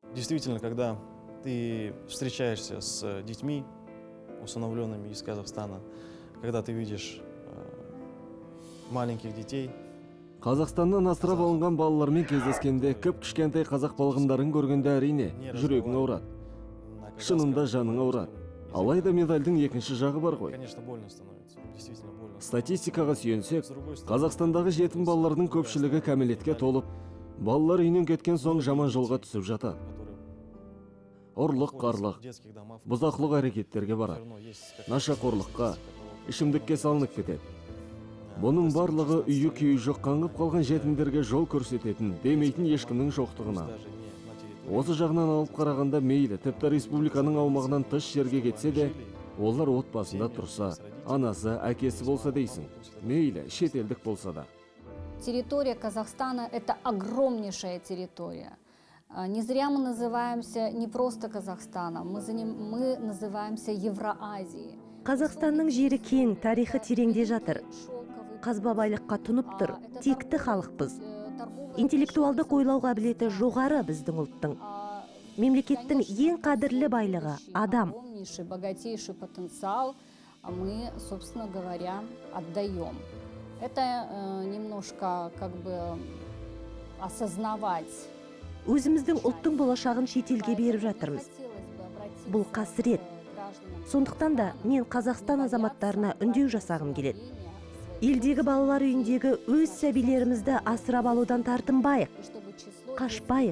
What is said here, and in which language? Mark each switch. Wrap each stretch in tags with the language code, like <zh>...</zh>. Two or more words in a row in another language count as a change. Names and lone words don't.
<ru>действительно, когда ты встречаешься с детьми, усыновленными из Казахстана, когда ты видишь маленьких детей.</ru> <kk>Қазақстаннан асырап алынған балалармен кездескенде кіп кішкентай қазақ балғындарын көргенде әрине жүрегің ауырады. Шынында жаның ауырады. Алайда медальдің екінші жағы бар ғой.</kk> <ru>Конечно, больно становится. Действительно больно.</ru> <kk>Статистикаға сүйенсек, Қазақстандағы жетім балалардың көпшілігі кәмелетке толып, балалар үйінен кеткен соң жаман жолға түсіп жатады. Ұрлық, қарлық, бұзақылық әрекеттерге барады. Нашақорлыққа, ішімдікке салынып кетеді. Бұның барлығы үйі күйі жоқ қаңғып қалған жетімдерге жол көрсететін, демейтін ешкімнің жоқтығына. Осы жағынан алып қарағанда мейлі, тіпті республиканың аумағынан тыс жерге кетсе де, олар отбасында тұрса, анасы, әкесі болса дейсің. Мейлі, шетелдік болса да.</kk> <ru>Территория Казахстана – это огромнейшая территория. Не зря мы называемся не просто Казахстаном, мы называемся Евроазией.</ru> <kk>Қазақстанның жері кең, тарихы тереңде жатыр. Қазба байлыққа тұнып тұр, текті халықпыз. Интеллектуалды ойлау қабілеті жоғары біздің ұлттың. Мемлекеттің ең қадірлі байлығы – адам.</kk> <ru>Богатейший потенциал мы, собственно говоря, отдаем. Это немножко как бы осознавать.</ru> <kk>Өзіміздің ұлттың болашағын шетелге беріп жатырмыз. Бұл қасірет. Сондықтан да мен Қазақстан азаматтарына үндеу жасағым келеді. Елдегі балалар үйіндегі өз сәбилерімізді асырап алудан тартынбайық, қашпайық.</kk>